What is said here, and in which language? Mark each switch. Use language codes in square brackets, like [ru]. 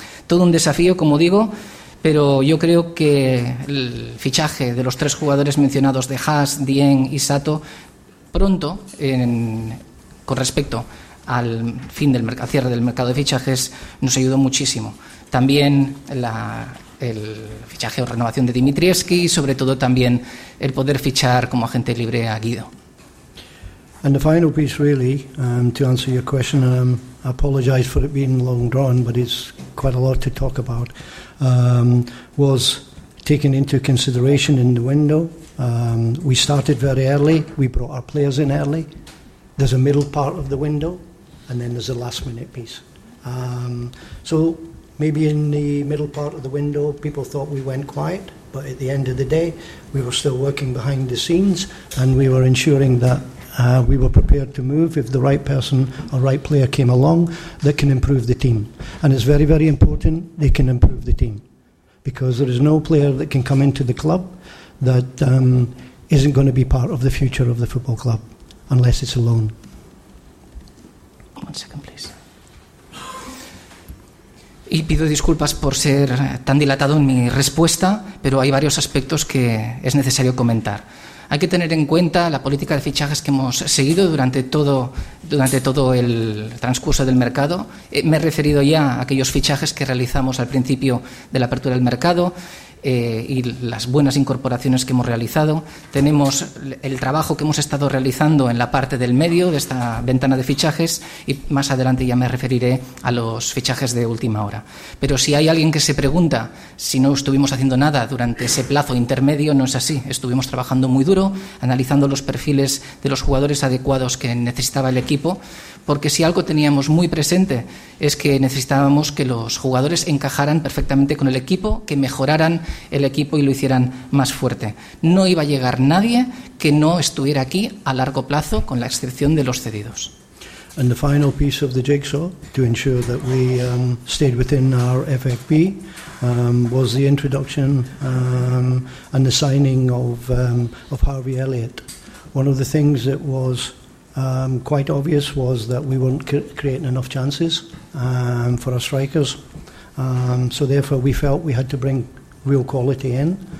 [es] Todo un desafío, como digo, pero yo creo que el fichaje de los 3 jugadores mencionados, de Haas, Dieng y Sato, pronto, con respecto al fin del cierre del mercado de fichajes, nos ayudó muchísimo. También el fichaje o renovación de Dimitrievski y, sobre todo, también el poder fichar como agente libre a Guido. [en] And the final piece, really, to answer your question, I apologize for it being long drawn, but it's quite a lot to talk about, was taken into consideration in the window. We started very early. We brought our players in early. There's a middle part of the window, and then there's a last-minute piece. So maybe in the middle part of the window, people thought we went quiet, but at the end of the day, we were still working behind the scenes, and we were ensuring that we were prepared to move if the right person or right player came along that can improve the team. And it's very, very important they can improve the team, because there is no player that can come into the club that isn't going to be part of the future of the football club, unless it's a loan. 1 second, please. [es] Y pido disculpas por ser tan dilatado en mi respuesta, pero hay varios aspectos que es necesario comentar. Hay que tener en cuenta la política de fichajes que hemos seguido durante todo el transcurso del mercado. Me he referido ya a aquellos fichajes que realizamos al principio de la apertura del mercado y las buenas incorporaciones que hemos realizado. Tenemos el trabajo que hemos estado realizando en la parte del medio de esta ventana de fichajes y más adelante ya me referiré a los fichajes de última hora. Pero si hay alguien que se pregunta si no estuvimos haciendo nada durante ese plazo intermedio, no es así. Estuvimos trabajando muy duro, analizando los perfiles de los jugadores adecuados que necesitaba el equipo, porque si algo teníamos muy presente es que necesitábamos que los jugadores encajaran perfectamente con el equipo, que mejoraran el equipo y lo hicieran más fuerte. No iba a llegar nadie que no estuviera aquí a largo plazo, con la excepción de los cedidos. [en] And the final piece of the jigsaw to ensure that we stayed within our FFP was the introduction and the signing of Harvey Elliott. One of the things that was quite obvious was that we weren't creating enough chances for our strikers, so therefore we felt we had to bring real quality in.